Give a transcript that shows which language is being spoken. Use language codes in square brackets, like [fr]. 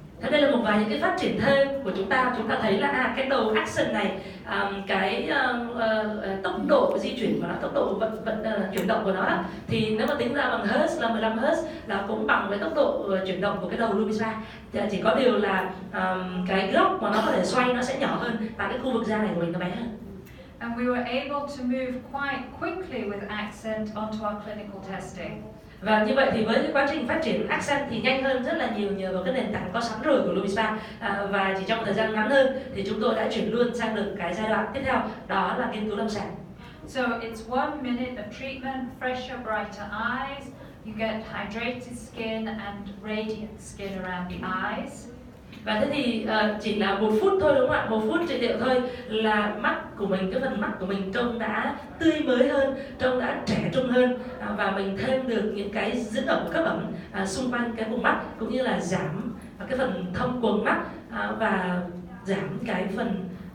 [vi] Thế đây là một vài những cái phát triển thêm của chúng ta. Chúng ta thấy là cái đầu accent này, cái tốc độ di chuyển của nó, tốc độ chuyển động của nó đó, thì nếu mà tính ra bằng Hertz là 15 Hertz là cũng bằng với tốc độ chuyển động của cái đầu LumiSpa. Chỉ có điều là cái góc mà nó có thể xoay nó sẽ nhỏ hơn, và cái khu vực da này của mình nó bé hơn. [en] And we were able to move quite quickly with accent onto our clinical testing. [vi] Và như vậy thì với cái quá trình phát triển accent thì nhanh hơn rất là nhiều nhờ vào cái nền tảng có sẵn rồi của LumiSpa, và chỉ trong thời gian ngắn hơn thì chúng tôi đã chuyển luôn sang được cái giai đoạn tiếp theo, đó là nghiên cứu lâm sàng. [en] So it's 1 minute of treatment, fresher, brighter eyes. You get hydrated skin and radiant skin around the eyes. [vi] Và thế thì chỉ là 1 phút thôi, đúng không ạ? 1 phút trị liệu thôi là mắt của mình, cái phần mắt của mình trông đã tươi mới hơn, trông đã trẻ trung hơn, và mình thêm được những cái dưỡng ẩm cấp ẩm xung quanh cái vùng mắt, cũng như là giảm cái phần thông quầng mắt, và giảm cái phần